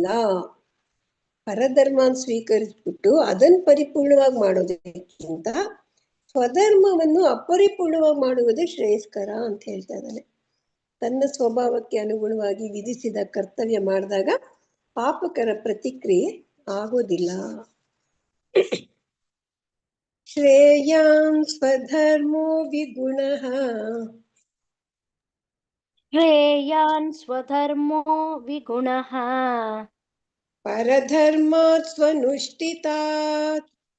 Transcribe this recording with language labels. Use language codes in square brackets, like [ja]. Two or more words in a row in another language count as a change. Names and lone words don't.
[kn] ಪರಧರ್ಮ ಸ್ವೀಕರಿಸ್ಬಿಟ್ಟು ಅದನ್ನು ಪರಿಪೂರ್ಣವಾಗಿ ಮಾಡೋದಕ್ಕಿಂತ ಸ್ವಧರ್ಮವನ್ನು ಅಪರಿಪೂರ್ಣವಾಗಿ ಮಾಡುವುದೇ ಶ್ರೇಯಸ್ಕರ ಅಂತ ಹೇಳ್ತಾ ಇದ್ದಾನೆ. ತನ್ನ ಸ್ವಭಾವಕ್ಕೆ ಅನುಗುಣವಾಗಿ ವಿಧಿಸಿದ ಕರ್ತವ್ಯ ಮಾಡಿದಾಗ ಪಾಪಕರ ಪ್ರತಿಕ್ರಿಯೆ ಆಗೋದಿಲ್ಲ. [sa] ಶ್ರೇಯಾನ್ ಸ್ವಧರ್ಮೋ ವಿಗುಣಃ, ಶ್ರೇಯಾನ್ ಸ್ವಧರ್ಮೋ ವಿಗುಣಃ ಪರಧರ್ಮಾತ್ ಸ್ವನುಷ್ಠಿತಾತ್